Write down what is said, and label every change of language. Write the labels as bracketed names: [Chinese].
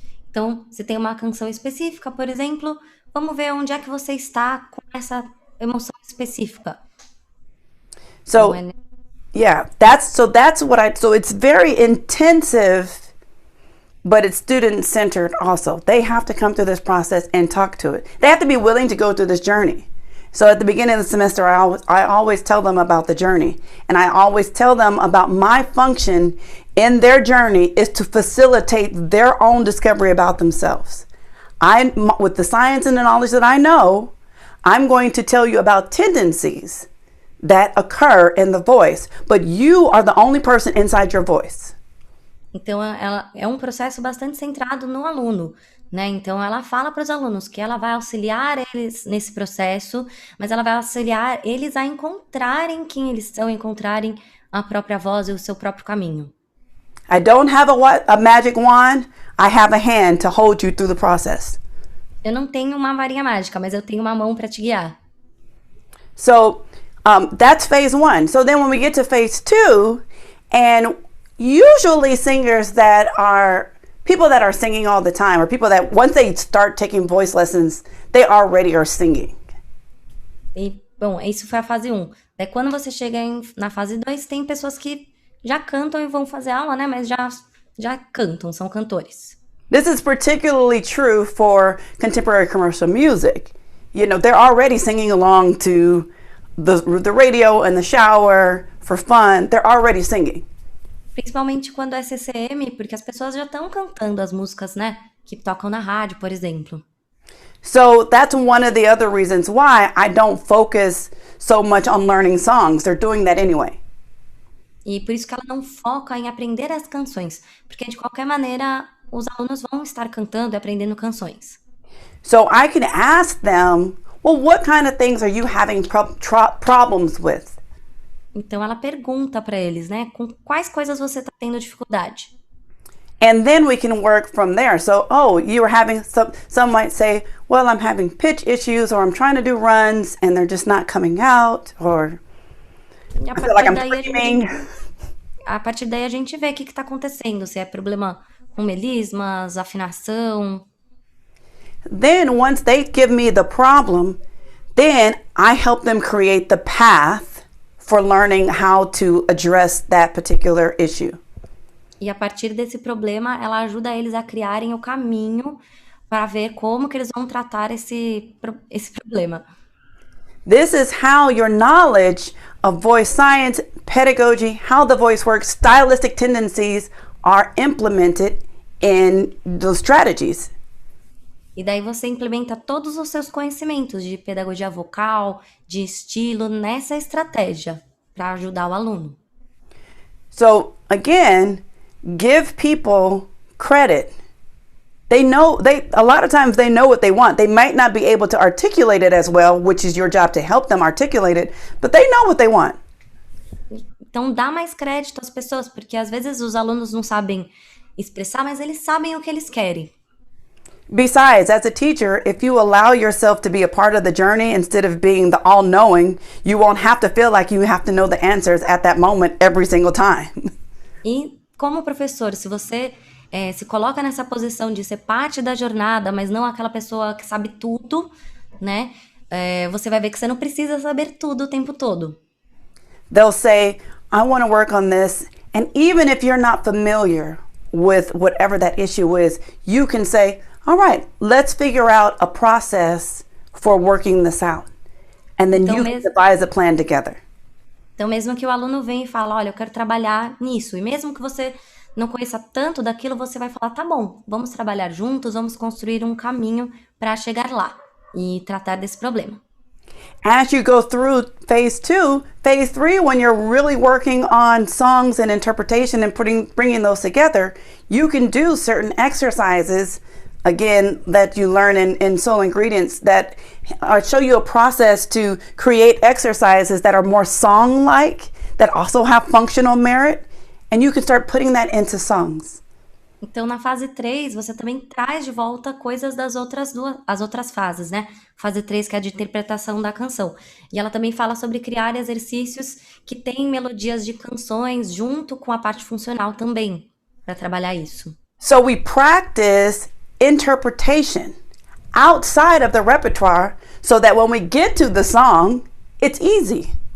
[Portuguese] Então, se tem uma canção específica, por exemplo, vamos ver onde é que você está com essa emoção específica. [English] So, yeah, so it's very intensive, but it's student-centered also. They have to come through this process and talk to it. They have to be willing to go through this journey. So at the beginning of the semester, I always tell them about the journey. And I always tell them about my function in their journey is to facilitate their own discovery about themselves. With the science and the knowledge that I know, I'm going to tell you about tendencies that occur in the voice, but you are the only person inside your voice. [Portuguese] Então, ela é um processo bastante centrado no aluno, né? Então, ela fala para os alunos que ela vai auxiliar eles nesse processo, mas ela vai auxiliar eles a encontrarem quem eles são, encontrarem a própria voz e o seu próprio caminho. [English] I don't have a magic wand. I have a hand to hold you through the process. [Portuguese] Eu não tenho uma varinha mágica, mas eu tenho uma mão para te guiar. [English] So that's phase 1. So then when we get to phase 2, and usually singers that are people that are singing all the time, or people that once they start taking voice lessons, they already are singing. [Portuguese] E, bom, isso foi a fase 1. Daí quando você chega na fase 2, tem pessoas que já cantam e vão fazer aula, né? Mas já cantam, são cantores. [English] This is particularly true for contemporary commercial music. You know, they're already singing along to the radio and the shower for fun. They're already singing. [Portuguese] Principalmente quando é CCM, porque as pessoas já estão cantando as músicas, né? Que tocam na rádio, por exemplo. [English] So that's one of the other reasons why I don't focus so much on learning songs. They're doing that anyway. [Portuguese] E por isso que ela não foca em aprender as canções, porque de qualquer maneira os alunos vão estar cantando e aprendendo canções. [English] So I can ask them, well, what kind of things are you having problems with? [Portuguese] Então ela pergunta para eles, né, com quais coisas você está tendo dificuldade. [English] And then we can work from there. So, you are having some might say, well, I'm having pitch issues, or I'm trying to do runs and they're just not coming out, or I feel like I'm screaming. [Portuguese] A partir daí a gente vê o que está acontecendo, se é problema com melismas, afinação. [English] Then once they give me the problem, then I help them create the path for learning how to address that particular issue. [Portuguese] E a partir desse problema, ela ajuda eles a criarem o caminho para ver como que eles vão tratar esse problema. [English] This is how your knowledge of voice science, pedagogy, how the voice works, stylistic tendencies are implemented in those strategies. [Portuguese] E daí você implementa todos os seus conhecimentos de pedagogia vocal, de estilo nessa estratégia para ajudar o aluno. [English] So again, give people credit. A lot of times they know what they want. They might not be able to articulate it as well, which is your job to help them articulate it, but they know what they want. [Portuguese] Então dá mais crédito às pessoas, porque às vezes os alunos não sabem expressar, mas eles sabem o que eles querem. [English] Besides, as a teacher, if you allow yourself to be a part of the journey instead of being the all-knowing, you won't have to feel like you have to know the answers at that moment every single time. [Portuguese] E como professor, se você se coloca nessa posição de ser parte da jornada, mas não aquela pessoa que sabe tudo, né? Você vai ver que você não precisa saber tudo o tempo todo. [English] They'll say, I want to work on this, and even if you're not familiar with whatever that issue is, you can say, all right, let's figure out a process for working this out. And then you can devise a plan together. [Portuguese] Então, mesmo que o aluno venha e fale, olha, eu quero trabalhar nisso, e mesmo que você não conheça tanto daquilo, você vai falar, tá bom, vamos trabalhar juntos, vamos construir um caminho para chegar lá e tratar desse problema. [English] As you go through phase 2, phase 3, when you're really working on songs and interpretation and bringing those together, you can do certain exercises, again, that you learn in Soul Ingredients that show you a process to create exercises that are more song-like, that also have functional merit, and you can start putting that into songs. [Portuguese] Então, na fase 3, você também traz de volta coisas das as outras fases, né? Fase 3, que é a de interpretação da canção. E ela também fala sobre criar exercícios que têm melodias de canções junto com a parte funcional também, para trabalhar isso. [English] So we practice interpretation outside of the repertoire so that when we get to the song, it's easy.